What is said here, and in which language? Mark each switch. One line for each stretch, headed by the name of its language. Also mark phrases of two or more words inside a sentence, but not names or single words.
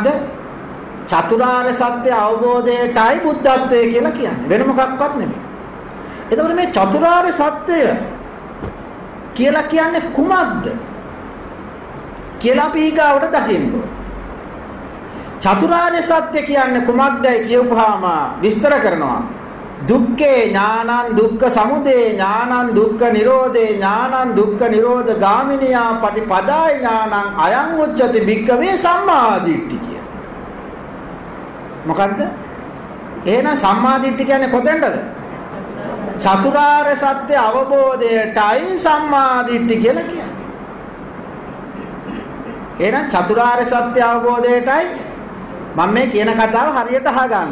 Sinhala: චතුරාර්ය සත්‍ය අවබෝධයටයි බුද්ධත්වය කියලා කියන්නේ. වෙන මොකක්වත් නෙමෙයි. එතකොට මේ චතුරාර්ය සත්‍යය කියලා කියන්නේ කුමක්ද? කියලා අපි ඊගාවට දකින්න. චතුරාර්ය සත්‍ය කියන්නේ කුමක්දයි කියවුවාම විස්තර කරනවා.
Pali: දුක්ඛේ ඥානං දුක්ඛ සමුදය ඥානං දුක්ඛ නිරෝධේ ඥානං දුක්ඛ නිරෝධ ගාමිනියා පටිපදාය ඥානං අයං උච්චති භික්ඛවේ සම්මාදිට්ඨි කිය.
Sinhala: මොකද්ද? එහෙනම් සම්මාදිට්ඨි කියන්නේ කොතෙන්ද? චතුරාර්ය සත්‍ය අවබෝධයටයි සම්මාදිට්ඨි කියලා කියන්නේ. එහෙනම් චතුරාර්ය සත්‍ය අවබෝධයටයි මම මේ කියන කතාව හරියට අහගන්න.